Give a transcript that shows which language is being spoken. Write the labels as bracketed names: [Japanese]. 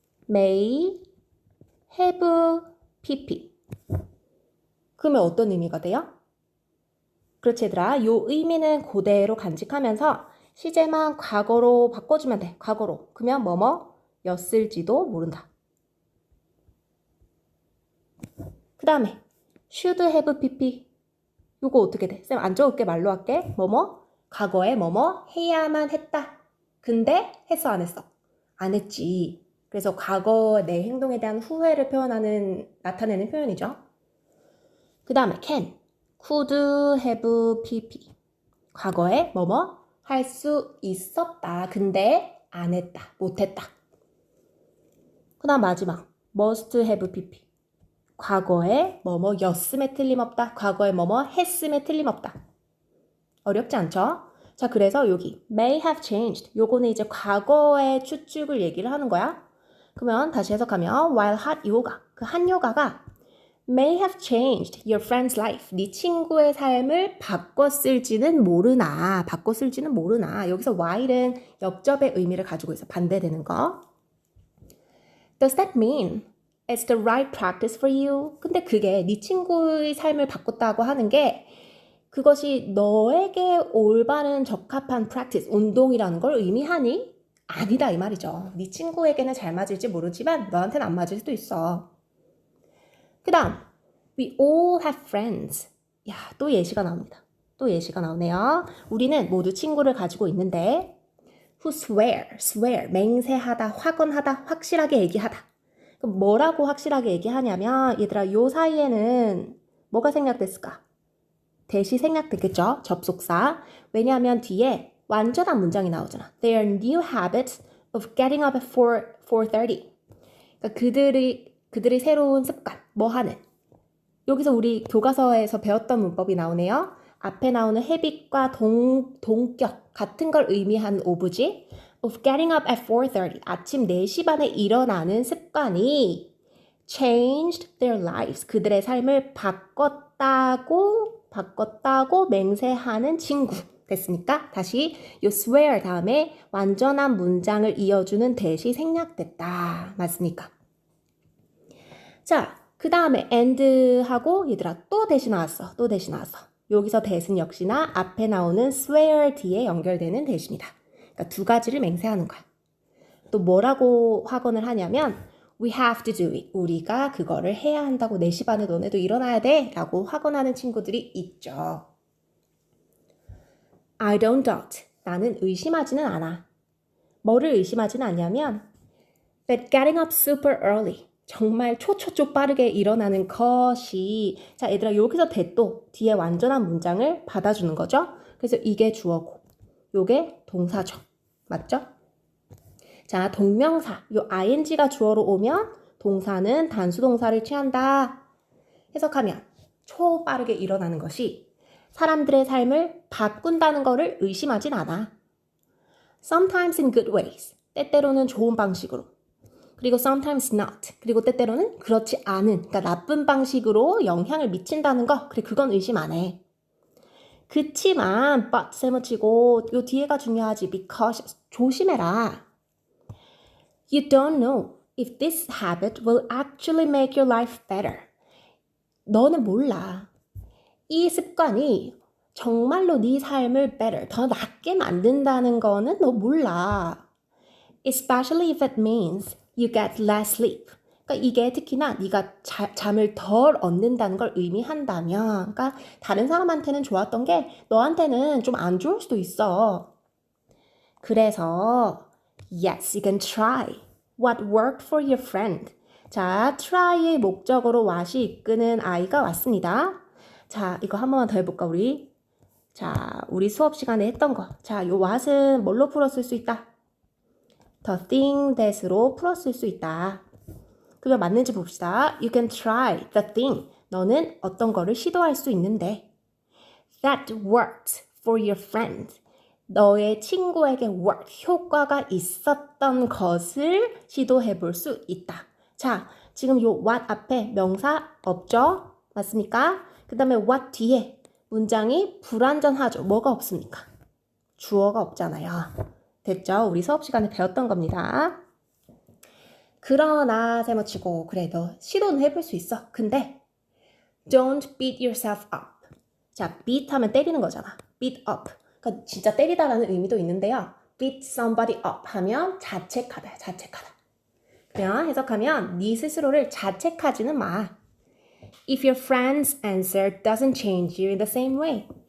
[English] may have pp. [Korean] 그러면 어떤 의미가 돼요? 그렇지 얘들아. 요 의미는 그대로 간직하면서 시제만 과거로 바꿔주면 돼. 과거로. 그러면 뭐뭐였을지도 모른다. 그 다음에 should have pp. 요거 어떻게 돼? 쌤 안 적을게 말로 할게. 과거에 뭐뭐 해야만 했다. 근데 했어 안 했어? 안 했지. 그래서 과거 내 행동에 대한 후회를 나타내는 표현이죠. 그 다음에 can, could have pp. 과거에 뭐뭐 할 수 있었다. 근데 안 했다. 못 했다. 그 다음 마지막 must have pp. 과거에 뭐뭐였음에 틀림없다. 과거에 뭐뭐 했음에 틀림없다. 어렵지 않죠? 자, 그래서 여기 may have changed. 요거는 이제 과거의 추측을 얘기를 하는 거야. 그러면 다시 해석하면 [English] while hot yoga. [Korean] 그 한 요가가 [English] may have changed your friend's life. [Korean] 네 친구의 삶을 바꿨을지는 모르나. 여기서 while은 역접의 의미를 가지고 있어. 반대되는 거. [English] Does that mean it's the right practice for you? [Korean] 근데 그게 네 친구의 삶을 바꿨다고 하는 게 그것이 너에게 올바른 적합한 practice, 운동이라는 걸 의미하니? 아니다 이 말이죠. 네 친구에게는 잘 맞을지 모르지만 너한테는 안 맞을 수도 있어. 그 다음 [English] We all have friends. [Korean] 야, 또 예시가 나옵니다. 또 예시가 나오네요. 우리는 모두 친구를 가지고 있는데 [English] who swear, [Korean] 맹세하다, 확언하다, 확실하게 얘기하다. 그럼 뭐라고 확실하게 얘기하냐면 얘들아 요 사이에는 뭐가 생략됐을까? 대시 생략됐겠죠? 접속사. 왜냐하면 뒤에 완전한 문장이 나오잖아. [English] Their new habit of getting up at 4:30. [Korean] 그러니까 그들의 새로운 습관, 뭐 하는. 여기서 우리 교과서에서 배웠던 문법이 나오네요. 앞에 나오는 habit과 동격 같은 걸 의미한 오브지 [English] of getting up at 4:30. [Korean] 아침 4시 반에 일어나는 습관이 [English] changed their lives. [Korean] 그들의 삶을 바꿨다고 맹세하는 친구. 됐습니까? 다시 이 swear 다음에 완전한 문장을 이어주는 대시 생략됐다. 맞습니까? 자, 그 다음에 and하고 얘들아 또 대시 나왔어. 여기서 대신 역시나 앞에 나오는 swear 뒤에 연결되는 대시입니다. 그러니까 두 가지를 맹세하는 거야. 또 뭐라고 확언을 하냐면 [English] We have to do it. [Korean] 우리가 그거를 해야 한다고 4시 반에 너네도 일어나야 돼 라고 확언하는 친구들이 있죠. [English] I don't doubt. [Korean] 나는 의심하지는 않아. 뭐를 의심하지는 않냐면 [English] that getting up super early. [Korean] 정말 초초초 빠르게 일어나는 것이 자 얘들아 여기서 that도 뒤에 완전한 문장을 받아주는 거죠. 그래서 이게 주어고 요게 동사죠. 맞죠? 자 동명사 요 ing가 주어로 오면 동사는 단수동사를 취한다. 해석하면 초빠르게 일어나는 것이 사람들의 삶을 바꾼다는 거를 의심하진 않아. [English] Sometimes in good ways. [Korean] 때때로는 좋은 방식으로. 그리고 [English] sometimes not. [Korean] 그리고 때때로는 그렇지 않은, 그러니까 나쁜 방식으로 영향을 미친다는 거. 그래, 그건 의심 안 해. 그치만 but 셈을 치고 요 뒤에가 중요하지. because 조심해라. [English] You don't know if this habit will actually make your life better. [Korean] 너는 몰라. 이 습관이 정말로 네 삶을 better, 더 낫게 만든다는 거는 너 몰라. [English] Especially if it means you get less sleep. [Korean] 그러니까 이게 특히나 네가 잠을 덜 얻는다는 걸 의미한다면, 그러니까 다른 사람한테는 좋았던 게 너한테는 좀 안 좋을 수도 있어. [English] 그래서 yes, you can try what worked for your friend. [Korean] 자, try의 목적으로 what이 이끄는 아이가 왔습니다. 자, 이거 한 번만 더 해볼까, 우리? 자, 우리 수업 시간에 했던 거. 자, 요 what은 뭘로 풀었을 수 있다? the thing that으로 풀었을 수 있다. 그게 맞는지 봅시다. [English] You can try the thing. [Korean] 너는 어떤 거를 시도할 수 있는데 [English] that worked for your friend. [Korean] 너의 친구에게 work, 효과가 있었던 것을 시도해 볼 수 있다. 자, 지금 요 what 앞에 명사 없죠? 맞습니까? 그 다음에 what 뒤에 문장이 불완전하죠. 뭐가 없습니까? 주어가 없잖아요. 됐죠? 우리 수업 시간에 배웠던 겁니다. 그러나 세모치고 그래 너 시도는 해볼 수 있어. 근데 [English] don't beat yourself up. [Korean] 자, beat 하면 때리는 거잖아. [English] beat up. [Korean] 그러니까 진짜 때리다라는 의미도 있는데요. [English] beat somebody up [Korean] 하면 자책하다. 자책하다. 그냥 해석하면 네 스스로를 자책하지는 마. [English] If your friend's answer doesn't change you in the same way.